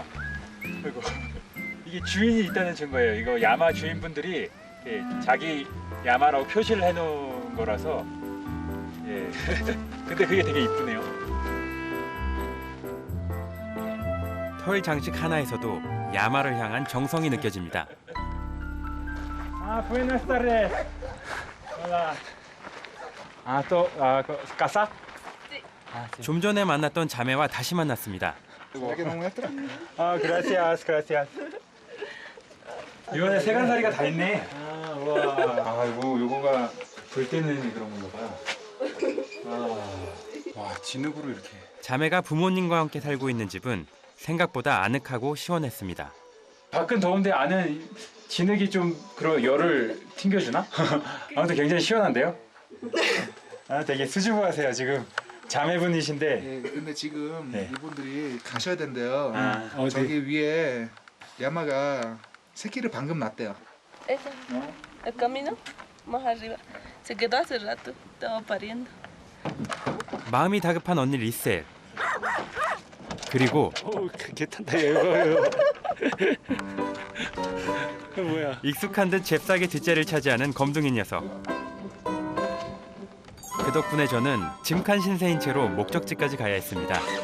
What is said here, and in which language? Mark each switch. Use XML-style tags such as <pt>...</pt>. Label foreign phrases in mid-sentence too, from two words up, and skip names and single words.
<ko>그리고 이게 주인이 있다는 증거예요. 이거 야마 주인분들이 자기 야마라고 표시를 해놓은 거라서. 예. 근데 그게 되게 이쁘네요. 털 장식 하나에서도 야마를 향한 정성이 느껴집니다.</ko> <es>buenas tardes. Hola. casa?</es> <ko>좀 전에 만났던 자매와 다시 만났습니다.</ko> <es>¿será que nos muestra? gracias.</es> <ko>이번에 세간살이가 다 있네. 와. 이거 요거가 불 때는 그런 건가 봐. 와, 진흙으로 이렇게. 자매가 부모님과 함께 살고 있는 집은 생각보다 아늑하고 시원했습니다. 밖은 더운데 안은 진흙이 좀 그런 열을 튕겨주나? 아무튼 굉장히 시원한데요? 되게 수줍어하세요. 지금 자매분이신데 예, 근데 지금 네. 이분들이 가셔야 된대요. 아, 어디? 저기 위에 야마가 새끼를 방금 낳대요.</ko> <es>Esa, el camino más arriba. Se quedó hace rato, estaba pariendo.</es> <ko>마음이 다급한 언니 리셀. 그리고 개 탄다 이거. 뭐야? 익숙한 듯 잽싸게 뒷자리를 차지하는 검둥이 녀석. 그 덕분에 저는 짐칸 신세인 채로 목적지까지 가야 했습니다.</ko>